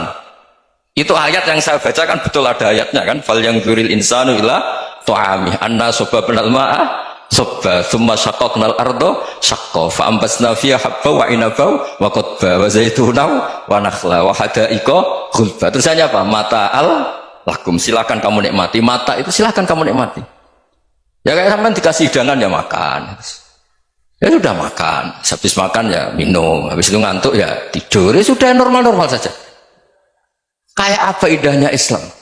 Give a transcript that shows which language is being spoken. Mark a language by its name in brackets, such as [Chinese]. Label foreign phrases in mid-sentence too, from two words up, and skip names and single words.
[Indonesian] Itu ayat yang saya baca kan betul ada ayatnya kan. [Arabic] فلينظر الإنسان إلى طعامه أنا صببنا الماء صبا ثم شققنا الأرض شقا فأنبتنا فيها حبا وعنبا وقضبا وزيتونا ونخلا وحدائق غلبا. [Indonesian] Terusannya apa? [Arabic] متاعا لكم, [Indonesian] silakan kamu nikmati. Mata itu silakan kamu nikmati. Ya kayak sampean dikasih hidangan ya makan. Ya sudah makan, habis makan ya minum, habis itu ngantuk ya tidur. Ya sudah normal-normal saja. Kayak apa indahnya Islam?